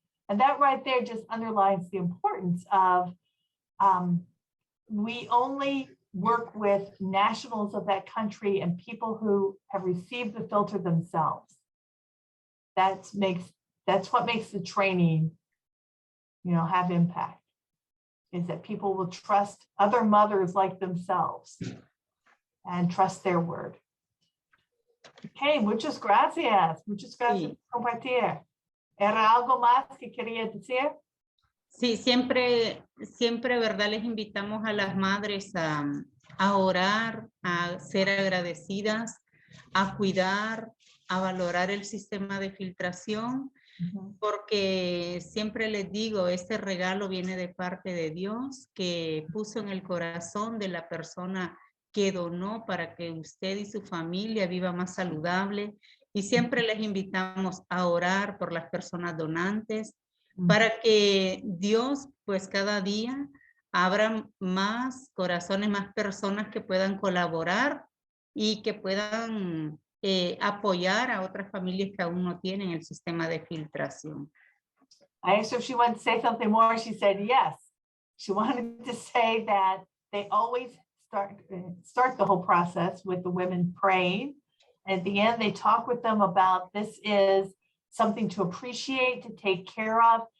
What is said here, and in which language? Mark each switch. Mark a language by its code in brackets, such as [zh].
[en] And that right there just underlines the importance of we only work with nationals of that country and people who have received the filter themselves. That's what makes the training, you know, have impact, is that people will trust other mothers like themselves and trust their word. [es] Okay, muchas gracias. Muchas gracias por compartir. ¿Era algo más que quería decir? Sí, siempre, ¿verdad? Les invitamos a las madres a orar, a ser agradecidas, a cuidar, a valorar el sistema de filtración, porque siempre les digo, este regalo viene de parte de Dios, que puso en el corazón de la persona que donó para que usted y su familia viva más saludable. Y siempre les invitamos a orar por las personas donantes, para que Dios, pues cada día, abra más corazones, más personas que puedan colaborar y que puedan apoyar a otras familias que aún no tienen el sistema de filtración. [en] I asked her if she wanted to say something more. She said yes. She wanted to say that they always start the whole process with the women praying. At the end, they talk with them about this is something to appreciate, to take care of.